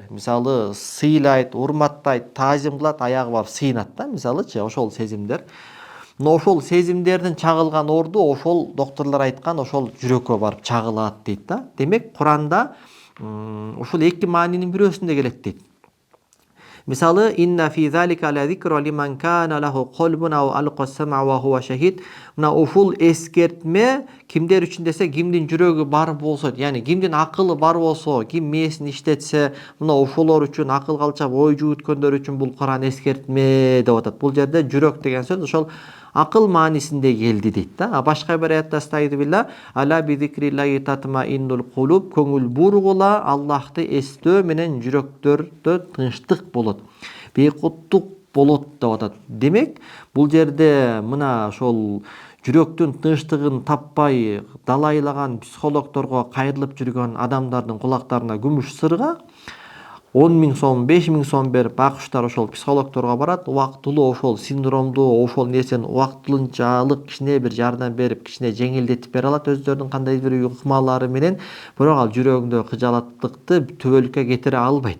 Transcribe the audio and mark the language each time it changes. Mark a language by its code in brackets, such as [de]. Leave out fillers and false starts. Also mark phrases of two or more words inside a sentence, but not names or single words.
[ky] Мисалы, сыйлайт, урматтайт, таазим кылат, аягы барып сыйнат да, мисалычы, ошол сезимдер. Но ошол сезимдердин чагылган орду ошол доктурлар айткан ошол жүрөккө барып чагылат дейт да. Демек Куранда ушул эки маанинин бирөөсүндө келет дейт. Мисалы, [ar] إن في ذلك لذكرى لمن كان له قلب أو ألقى السمع وهو شهيد. [ky] Мына ушул эскертме кимдер үчүн десе, кимдин жүрөгү бар болсо, яни кимдин акылы бар болсо, ким мээсин иштетсе, мына ошолор үчүн, акыл калчап ой жүгүткөндөр үчүн бул Куран эскертме деп атат. Бул жерде жүрөк деген сөз ошол акыл маанисинде келди дейт да. Башка бир аятта [ar] أستغفر الله ألا بذكر الله تطمئن القلوب, [ky] көңүл бургула Аллахты эстөө менен жүрөктөрдө тынчтык болот, бейкуттук болот деп атат. Демек, бул жерде мына ошол жүрөктүн тынчтыгын таппай далайлаган психологторго кайрылып жүргөн адамдардын кулактарына күмүш сырга 10.000 сом, 5.000 сом берип бакыштар ошол психологторго барат, убактылуу ошол синдромду, ошол нерсени убактылынчалык кичине бир жардам берип, кичине жеңилдетип бере алат өздөрүнүн кандайдыр бир ыкмалары менен, бирок ал жүрөгүндөгү кыжалаттыкты түбөлүккө кетире албайт.